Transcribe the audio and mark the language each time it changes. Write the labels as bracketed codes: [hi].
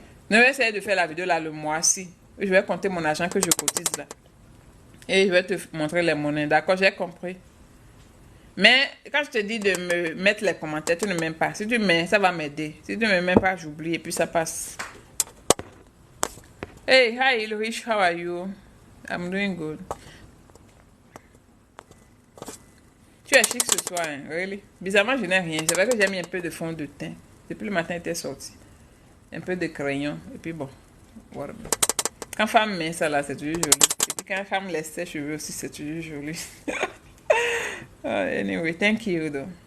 [fr] Je vais essayer de faire la vidéo là le mois-ci. Je vais compter mon argent que je cotise là. Et je vais te montrer les monnaies. D'accord, j'ai compris. Mais quand je te dis de me mettre les commentaires, tu ne m'aimes pas. Si tu m'aimes, ça va m'aider. Si tu ne m'aimes pas, j'oublie et puis ça passe. [en] Hey, hi Ulrich, how are you? I'm doing good. [fr] Tu es chic ce soir, hein? [en] Really? [fr] Bizarrement, je n'ai rien. C'est vrai que j'ai mis un peu de fond de teint. Depuis le matin, il était sorti. Un peu de crayon. Et puis bon. Voilà. Quand femme met ça là, c'est toujours joli. Et puis quand femme laisse ses cheveux aussi, c'est toujours joli. [en] Anyway, thank you though.